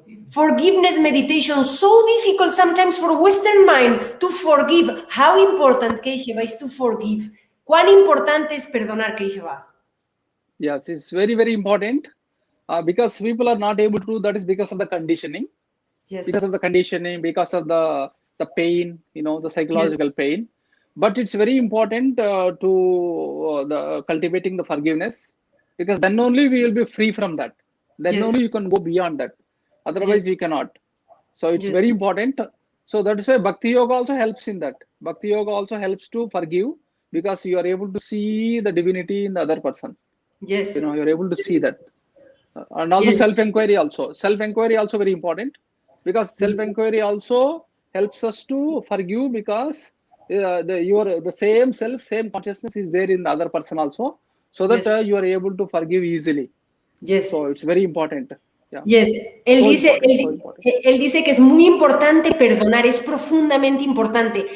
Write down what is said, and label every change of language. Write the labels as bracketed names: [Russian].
[English] forgiveness meditation, so difficult sometimes for Western mind to forgive. How important, Keshava, is to forgive? [Spanish] ¿Cuán importante es perdonar, Keshava? [English] Yes, it's very, very important. Because people are not able to do that is because of the conditioning. Yes. Because of the conditioning, because of the pain, the psychological pain. But it's very important to cultivating the forgiveness, because then only we will be free from that. Then only you can go beyond that. Otherwise, you cannot. So it's very important. So that is why Bhakti Yoga also helps in that. Bhakti Yoga also helps to forgive, because you are able to see the divinity in the other person. Yes. You're able to see that. And also self-inquiry also. Self-inquiry also very important, because self-inquiry also helps us to forgive, because the same self, same consciousness is there in the other person also, so that you are able to forgive easily. Yes. So it's very important. Yeah. Yes. [Spanish] Él dice que es muy importante perdonar, es profundamente importante.